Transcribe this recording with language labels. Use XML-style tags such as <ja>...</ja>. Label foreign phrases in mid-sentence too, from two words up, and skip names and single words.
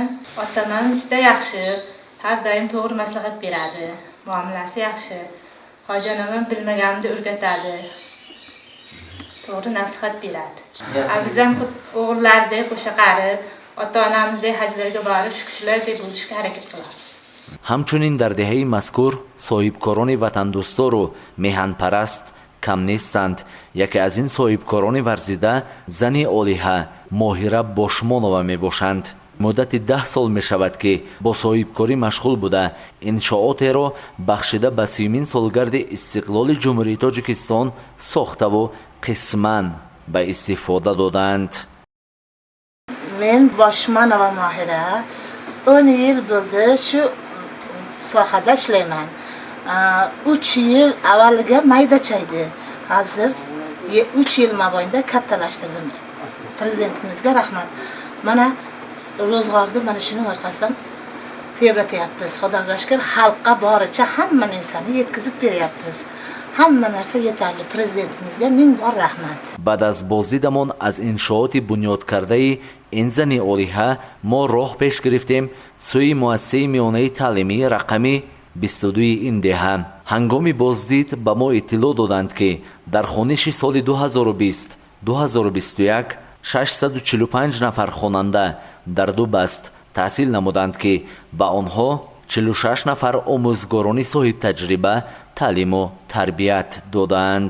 <uz>Otam ham juda yaxshi, har doim to'g'ri maslahat beradi. Muomalasi yaxshi. Hojanam ham bilmaganimni o'rgatadi. To'g'ri nasihat beradi. Biz ham o'g'illardek qo'sha qarib, ota-onamizdek hajlarga borib, shu kishilardek bo'lishga harakat qilamiz.</uz> <tg>ҳамчунин дар деҳаи мазкур соҳибкорони ватандӯстору меҳанпараст кам нестанд. яке аз ин соҳибкорони варзида зани олиҳа моҳира бошмонова мебошанд. муддати 10 сол мешавад ки бо соҳибкорӣ машғул буда иншоотеро бахшида ба 30-мин солгарди истиқлоли ҷумҳурии Тоҷикистон сохтаву қисман ба истифода додаанд.</tg> <uz>Men Boshmanova Mohira 10 yil bo'ldi shu sohada ishlayman. 3 yil avvaliga maydacha edi. Hozir 3 yil mobaynida kattalashtirdim. Prezidentimizga rahmat. Mana ro'zg'orni mana shuning orqasidan tebratyapmiz. Xudoga shukr, xalqqa boricha hamma narsani yetkazib beryapmiz. hamma narsa yetarli. Prezidentimizga ming bor rahmat.</uz> <tg>баъд аз боздидамон аз иншооти бунёдкардаи ин зани олиҳа мо роҳ пеш гирифтем сӯи муассисаи миёнаи таълимии рақами 22 ин деҳа. ҳангоми боздид ба мо иттилоъ доданд ки дар хониши соли 2020-2021 645 нафар хонанда дар ду баст таҳсил намуданд ки ба онҳо 46 нафар омӯзгорони соҳибтаҷриба таълиму тарбият додаанд.</tg>